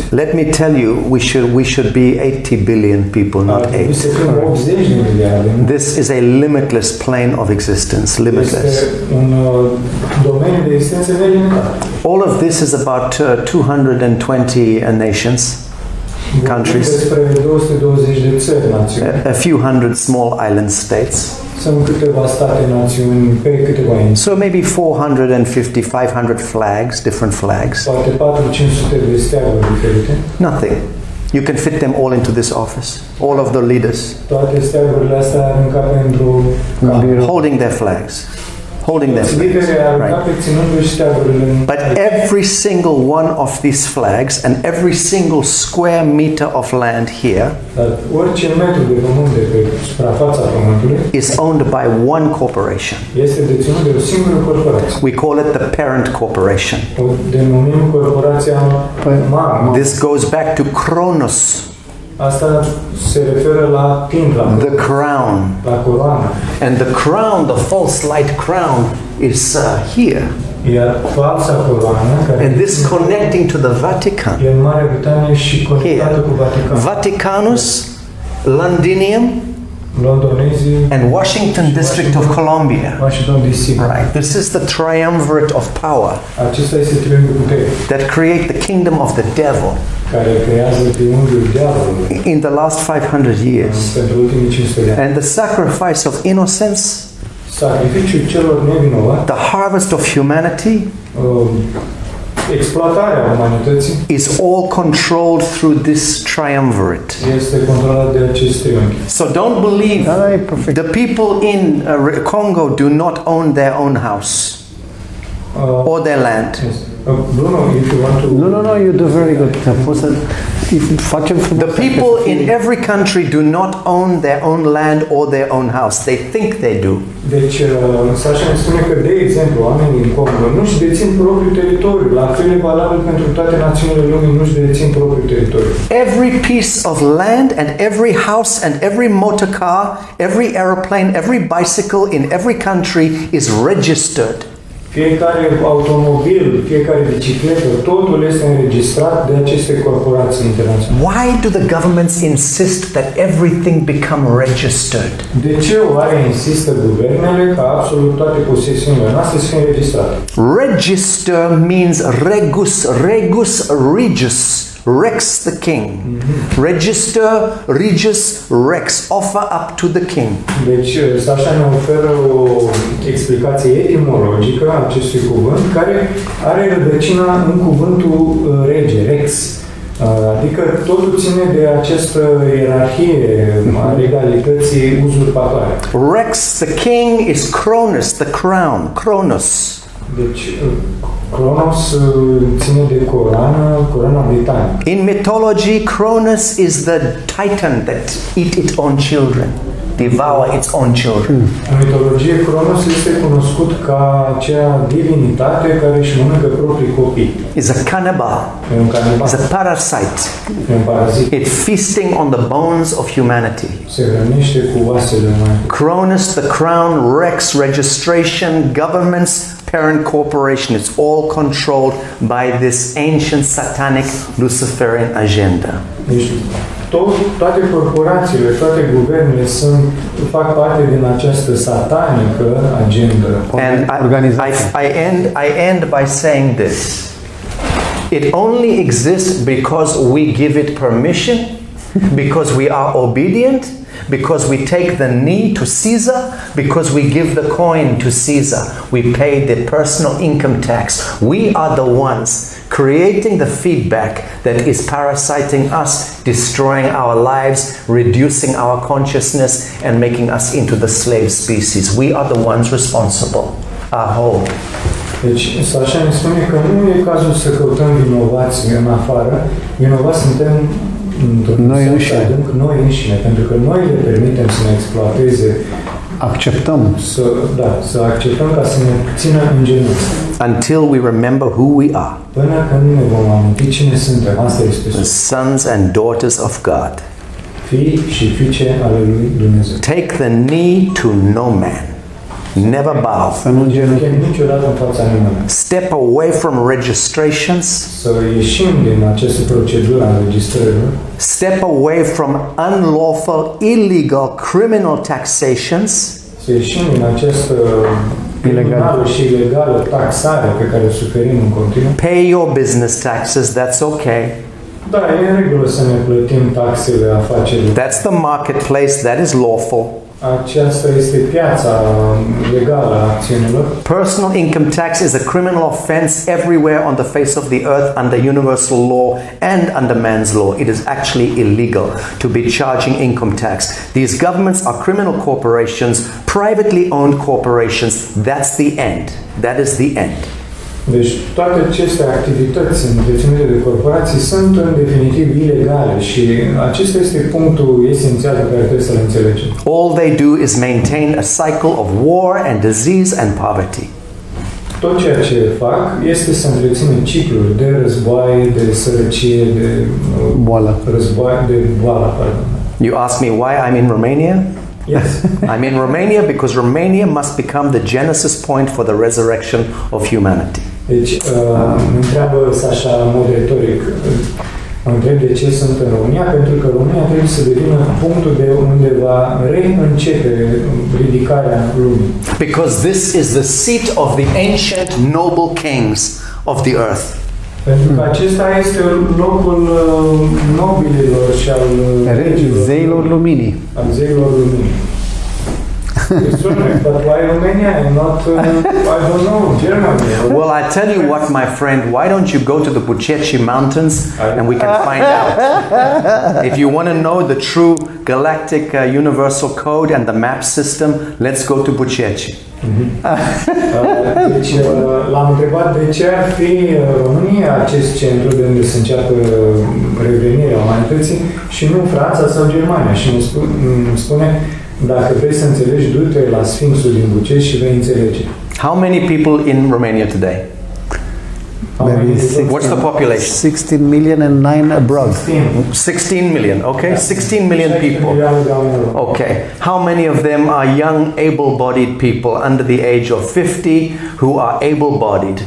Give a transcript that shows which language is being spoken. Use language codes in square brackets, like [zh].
[en] Let me tell you, we should be 80 billion people, [ro] Ar not trebui 8. să fim 80 de miliarde. [en] This is a limitless plane of existence, limitless. [ro] Este un domeniu de existență nelimitat. [en] All of this is about 220 nations, countries, [ro] Despre 220 de țări, națiuni. [en] a few hundred small island states. [ro] Sunt câteva state, națiuni, pe câteva insule. [en] So maybe 450, 500 flags, different flags. [ro] Poate 400-500 de steaguri diferite. [en] Nothing. You can fit them all into this office. All of the leaders [ro] Toate steagurile astea ar încape într-o [en] holding their flags. Holding their flags. [ro] Liderii ar [en] Right. [ro] încape ținându-și steagurile în... [en] But every single one of these flags and every single square meter of land here [ro] Dar orice metru de pământ de pe suprafața pământului [en] is owned by one corporation. [ro] este deținut de o singură corporație. [en] We call it the parent corporation. [ro] O denumim corporația mamă. [en] This goes back to Kronos, [ro] Asta se referă la timp, [en] the crown. [ro] la coroană. [en] And the crown, the false light crown, is here. [ro] Iar falsa coroană, care [en] And this connecting to the Vatican. [ro] e în Marea Britanie și conectată cu Vatican. [en] Vaticanus, Londinium, [ro] Londonezii, [en] and Washington District of Columbia. [ro] Washington DC. [en] Right. This is the triumvirate of power [ro] Acesta este triunghiul puterii, [en] that create the kingdom of the devil [ro] care creează triunghiul diavolului [en] in the last 500 years. [ro] pentru ultimii 500 de ani. [en] And the sacrifice of innocence, [ro] Sacrificiul celor nevinovați, [en] the harvest of humanity, [ro] exploatarea umanității [en] is all controlled through this triumvirate. [ro] este controlat de acest triunghi. [en] So don't believe [ro] Da, e perfect. [en] the people in Congo do not own their own house or their land. Yes. Bruno, if you want to... No, you do very good. [ro] Poți să facem frumos. [en] The people in every country do not own their own land or their own house. They think they do. [ro] Deci, Sacha ne spune că, de exemplu, oamenii din Congo nu-și dețin propriul teritoriu. La fel e valabil pentru toate națiunile lumii, nu-și dețin propriul teritoriu. [en] Every piece of land and every house and every motor car, every aeroplane, every bicycle in every country is registered. [ro] Fiecare automobil, fiecare bicicletă, totul este înregistrat de aceste corporații internaționale. [en] Why do the governments insist that everything become registered? [ro] De ce oare insistă guvernele ca absolut toate posesiunile noastre să fie înregistrate? [en] Register means regus, regus, regus. Rex the king. Register, regus, rex. Offer up to the king. [ro] Deci, Sacha ne oferă o explicație etimologică a acestui cuvânt, care are rădăcina în cuvântul rege, rex. Adică totul ține de această ierarhie a legalității uzurpatoare. [en] Rex the king is Cronus, the crown. Kronos. [ro] Deci, Cronos ține de coroana britanică. [en] In mythology, Cronus is the titan that eat its own children, devour its own children. [ro] În mitologie, Cronos este cunoscut ca acea divinitate care își mănâncă proprii copii. [en] Is a cannibal. [ro] E un canibal, [en] Is a parasite. [ro] e un parazit. [en] It's feasting on the bones of humanity. [ro] Se hrănește cu oasele umanității. [en] Cronus, the crown, Rex, registration, governments, parent corporation. It's all controlled by this ancient satanic Luciferian agenda. [ro] Deci, toate corporațiile, toate guvernele fac parte din această satanică agendă. [en] And I end by saying this. It only exists because we give it permission, because we are obedient, because we take the knee to Caesar, because we give the coin to Caesar. We pay the personal income tax. We are the ones creating the feedback that is parasiting us, destroying our lives, reducing our consciousness, and making us into the slave species. We are the ones responsible. Aho. [ro] Deci, Sacha ne spune că nu e cazul să căutăm vinovați în afară. Vinovați suntem Noi înșine. noi înșine, pentru că noi le permitem să ne exploateze, Acceptăm. să acceptăm ca să ne țină în genunchi. [en] Until we remember who we are, [ro] Până când nu ne vom aminti cine suntem, asta este [en] the sons and daughters of God. [ro] fii și fiice ale lui Dumnezeu. [en] Take the knee to no man. Never bow. [ro] Să nu îngenunchi. Niciodată în fața nimănui. [en] Step away from registrations. [ro] Să ieșim din această procedură a înregistrărilor. [en] Step away from unlawful, illegal, criminal taxations. [ro] Să ieșim din această criminală și ilegală taxare pe care o suferim în continuu. [en] Pay your business taxes, that's okay. [ro] Da, e în regulă să ne plătim taxele afacerilor. [en] That's the marketplace, that is lawful. [ro] Aceasta este piața legală a acțiunilor. [en] Personal income tax is a criminal offense everywhere on the face of the earth under universal law and under man's law. It is actually illegal to be charging income tax. These governments are criminal corporations, privately owned corporations. That's the end. That is the end. [ro] Deci toate aceste activități deținute de corporații sunt în definitiv ilegale și acesta este punctul esențial pe care trebuie să-l înțelegem. [en] All they do is maintain a cycle of war and disease and poverty. [ro] Tot ceea ce fac este să întrețină cicluri de război, de sărăcie, de Boală. război, de boală, pardon. [en] You ask me why I'm in Romania? Yes. I'm in Romania because Romania must become the genesis point for the resurrection of humanity. [ro] Deci, mă întreabă Sacha Moderatoric, mă întreb de ce sunt în România, pentru că România trebuie să devină punctul de unde va reîncepe ridicarea lumii. [en] Because this is the seat of the ancient noble kings of the earth. [ro] Pentru că acesta este locul nobililor și al Zeilor luminii. Al zeilor luminii. [en] But why Romania and not, I don't know, Germany? Well, I tell you what, my friend, why don't you go to the Buceci Mountains and we can find out. If you want to know the true galactic universal code and the map system, let's go to Buceci. [ro] Deci l-am întrebat de ce ar fi România acest centru de unde se înceapă revenirea umanității și nu Franța sau Germania. Și îmi spune, dacă vrei să înțelegi, du-te la Sfinxul din Buceci și vei înțelege. [en] How many people in Romania today? What's the population? 16 million and 9 abroad. 16 million, okay? 16 million people. Okay. How many of them are young, able-bodied people under the age of 50 who are able-bodied?